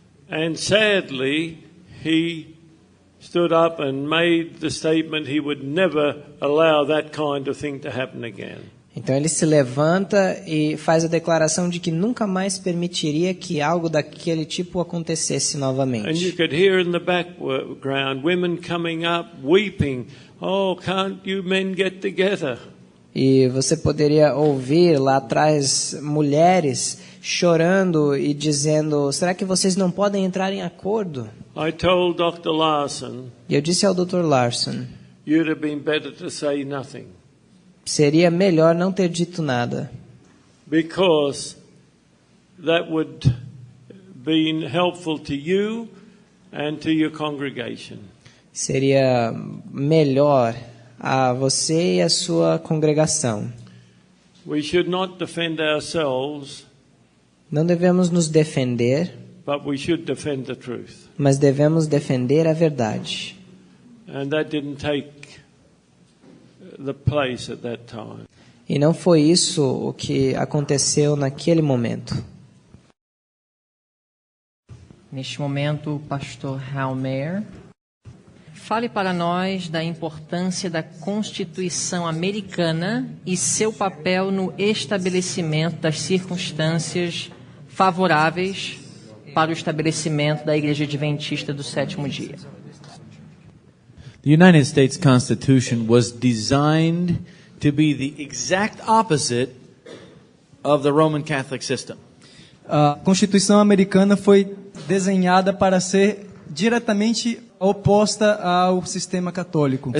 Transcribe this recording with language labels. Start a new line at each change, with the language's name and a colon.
English: And sadly, he stood up and made the statement he would never allow that kind of thing to happen again.
Portuguese: Então ele se levanta e faz a declaração de que nunca mais permitiria que algo daquele tipo acontecesse
English: And you
Portuguese: novamente.
English: could hear in the background women coming up weeping, "Oh, can't you men get together?"
Portuguese: E você poderia ouvir lá atrás mulheres chorando e dizendo: será que vocês não podem entrar em acordo?
English: I told Dr. Larson,
Portuguese: E eu disse ao Dr. Larson:
English: you'd have been better to say nothing,
Portuguese: seria melhor não ter dito nada,
English: because that would been helpful to you and to your congregation.
Portuguese: seria melhor a você e a sua congregação.
English: We should not defend ourselves,
Portuguese: Não devemos nos defender,
English: but we should defend the truth.
Portuguese: mas devemos defender a verdade.
English: And that didn't take the place at that time.
Portuguese: E não foi isso o que aconteceu naquele momento. Neste momento, o pastor Halmer fale para nós da importância da Constituição americana e seu papel no estabelecimento das circunstâncias favoráveis para o estabelecimento da Igreja Adventista do Sétimo Dia.
English: The United States Constitution was designed to be the exact opposite of the Roman Catholic system.
Portuguese: A Constituição americana foi desenhada para ser diretamente oposta ao sistema católico,